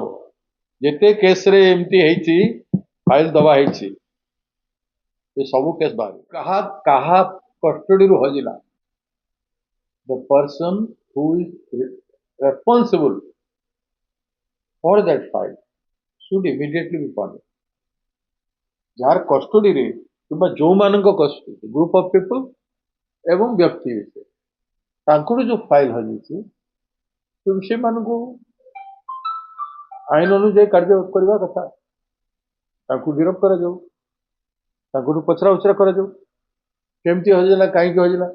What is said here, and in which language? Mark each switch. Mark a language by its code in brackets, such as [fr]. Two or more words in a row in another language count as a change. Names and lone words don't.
[or] ଯେତେ କେସ୍ରେ ଏମିତି ହେଇଛି, ଫାଇଲ ଦବା ହେଇଛି, ଏ ସବୁ କେସ୍ ବାହାରିବ। କାହା କାହା କଷ୍ଟଡିରୁ ହଜିଲା, [en] the person who is responsible for that file should immediately be punished. [or] ଯାହାର କଷ୍ଟଡିରେ କିମ୍ବା ଯୋଉମାନଙ୍କ କଷ୍ଟଡି [en] group of people [or] ଏବଂ ବ୍ୟକ୍ତି ବିଶେଷ ତାଙ୍କର ଯୋଉ ଫାଇଲ ହଜିଛି ସେମାନଙ୍କୁ ଆଇନ ଅନୁଯାୟୀ କାର୍ଯ୍ୟ କରିବା କଥା। ତାଙ୍କୁ ଗିରଫ କରାଯାଉ, ତାଙ୍କଠୁ ପଚରା ଉଚରା କରାଯାଉ, କେମିତି ହଜିଲା, କାହିଁକି ହଜିଲା।